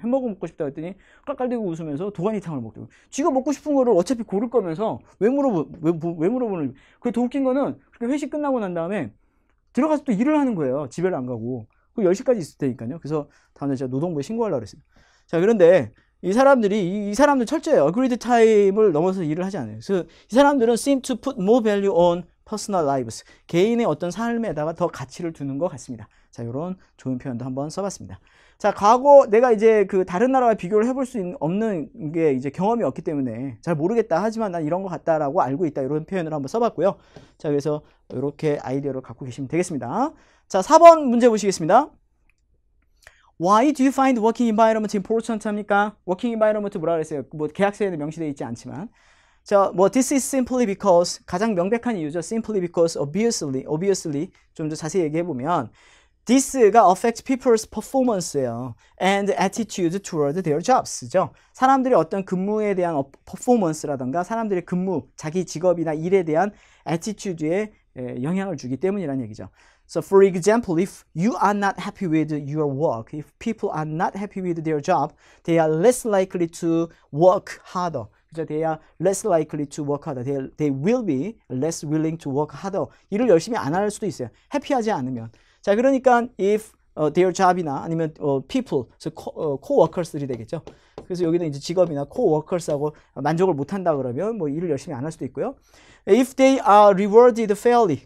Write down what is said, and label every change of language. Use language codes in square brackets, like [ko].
[ko] 햄버거 먹고 싶다고 했더니 깔깔대고 웃으면서 도가니탕을 먹더라고. 쥐가 먹고 싶은 거를 어차피 고를 거면서 왜 물어보는. 그게 더 웃긴 거는 그렇게 회식 끝나고 난 다음에 들어가서 또 일을 하는 거예요. 집에를 안 가고. 그 10시까지 있을 테니까요. 그래서 다음날 제가 노동부에 신고하려고 그랬어요. 자, 그런데 이 사람들 철저해요. agreed time을 넘어서 일을 하지 않아요. 그래서 이 사람들은 [en] seem to put more value on personal lives. [ko] 개인의 어떤 삶에다가 더 가치를 두는 것 같습니다. 자, 이런 좋은 표현도 한번 써봤습니다. 자, 과거 내가 이제 그 다른 나라와 비교를 해볼 수 없는 게 이제 경험이 없기 때문에 잘 모르겠다 하지만 난 이런 것 같다라고 알고 있다. 이런 표현을 한번 써봤고요. 자, 그래서 이렇게 아이디어를 갖고 계시면 되겠습니다. 자, 4번 문제 보시겠습니다. [en] Why do you find working environment important 합니까? [ko] working environment 뭐라 그랬어요? 뭐 계약서에는 명시되어 있지 않지만. 자, 뭐 [en] this is simply because [ko] 가장 명백한 이유죠. [en] simply because obviously [ko] 좀 더 자세히 얘기해 보면 [en] this가 affect people's performance예요. and attitude toward their jobs죠. [ko] 사람들이 어떤 근무에 대한 performance라던가 사람들의 근무, 자기 직업이나 일에 대한 attitude에 영향을 주기 때문이라는 얘기죠. [en] So for example, if you are not happy with your work, if people are not happy with their job, they are less likely to work harder. [ko] 그죠? [en] They are less likely to work harder. They will be less willing to work harder. [ko] 일을 열심히 안 할 수도 있어요. 해피하지 않으면. 자, 그러니까 [en] if their job [ko] 이나 아니면 people, co-workers들이 되겠죠. 그래서 여기는 이제 직업이나 co-workers하고 만족을 못 한다 그러면 뭐 일을 열심히 안 할 수도 있고요. [en] If they are rewarded fairly.